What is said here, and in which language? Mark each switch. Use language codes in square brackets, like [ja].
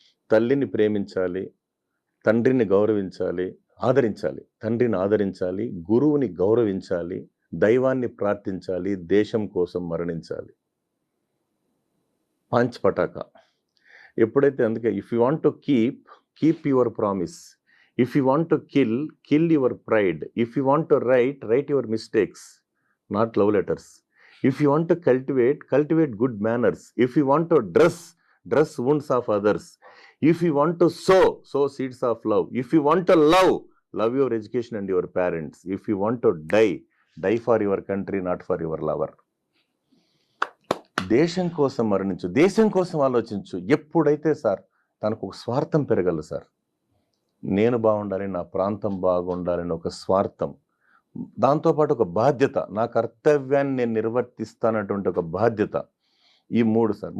[te] తల్లిని ప్రేమించాలి, తండ్రిని గౌరవించాలి, ఆదరించాలి. తండ్రిని ఆదరించాలి, గురువుని గౌరవించాలి, దైవాన్ని ప్రార్థించాలి, దేశం కోసం మరణించాలి. [hi] పాంచ్ పటాకా. [te] ఎప్పుడైతే అందుకే [en] If you want to keep your promise. If you want to kill your pride. If you want to write your mistakes, not love letters. If you want to cultivate good manners. If you want to dress wounds of others. If you want to sow seeds of love. If you want to love your education and your parents. If you want to die for your country, not for your lover. [te] దేశం కోసం మరణించు, దేశం కోసం ఆలోచించు. ఎప్పుడైతే sir తనకు ఒక స్వార్థం పెరగలదు sir. నేను బాగుండాలి, నా ప్రాంతం బాగుండాలని ఒక స్వార్థం, దాంతోపాటు ఒక బాధ్యత, నా కర్తవ్యాన్ని నేను నిర్వర్తిస్తానటువంటి ఒక బాధ్యత. ఈ 3 సార్.